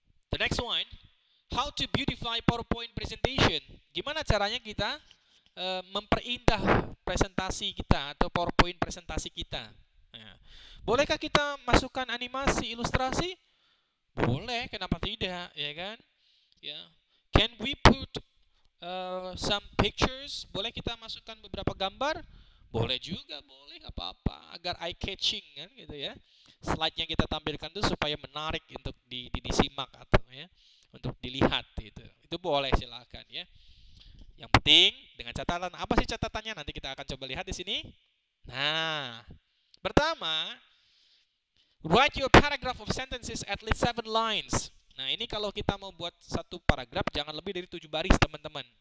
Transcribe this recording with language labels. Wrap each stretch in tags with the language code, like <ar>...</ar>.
<en>The next one, how to beautify PowerPoint presentation.</en> <id>Gimana caranya kita memperindah presentasi kita atau PowerPoint presentasi kita? Nah, bolehkah kita masukkan animasi, ilustrasi? Boleh, kenapa tidak, ya kan? Ya.</id> <en>Can we put some pictures?</en> <id>Boleh kita masukkan beberapa gambar? Boleh juga, boleh, nggak apa-apa, agar eye catching, kan, gitu ya. Slide yang kita tampilkan itu supaya menarik untuk disimak atau, ya, untuk dilihat, gitu. Itu boleh, silakan, ya. Yang penting dengan catatan. Apa sih catatannya? Nanti kita akan coba lihat di sini. Nah, pertama,</id> <en>write your paragraph of sentences at least 7 lines.</en> <id>Nah, ini kalau kita mau buat satu paragraf jangan lebih dari 7 baris, teman-teman.</id>